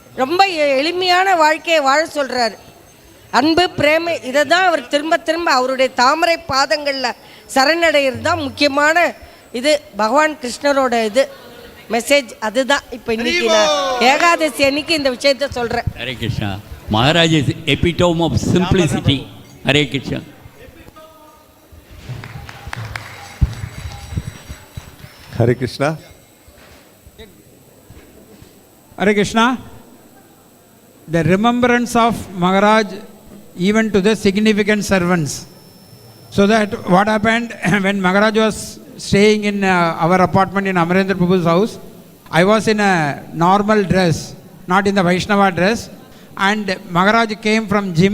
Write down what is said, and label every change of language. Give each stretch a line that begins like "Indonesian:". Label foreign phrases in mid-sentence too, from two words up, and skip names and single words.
Tamil: ரொம்ப எளிமையான வாழ்க்கையை வாழ சொல்கிறார். அன்பு பிரேமை இதை தான் அவர் திரும்ப திரும்ப அவருடைய தாமரை பாதங்களில் சரணடைகிறது தான் முக்கியமான இது பகவான் கிருஷ்ணரோட இது மெசேஜ். அதுதான் இப்போ இன்னைக்கு நான் ஏகாதசி அன்னைக்கு இந்த விஷயத்த சொல்கிறேன். ஹரே கிருஷ்ணா.
English: Maharaj is epitome of simplicity. ஹரே கிருஷ்ணா. Hare Krishna. Hare Krishna. The remembrance of Maharaj even to the significant servants. So that what happened when Maharaj was staying in our apartment in Amarendra Prabhu's house, I was in a normal dress, not in the Vaishnava dress, and Maharaj came from gym.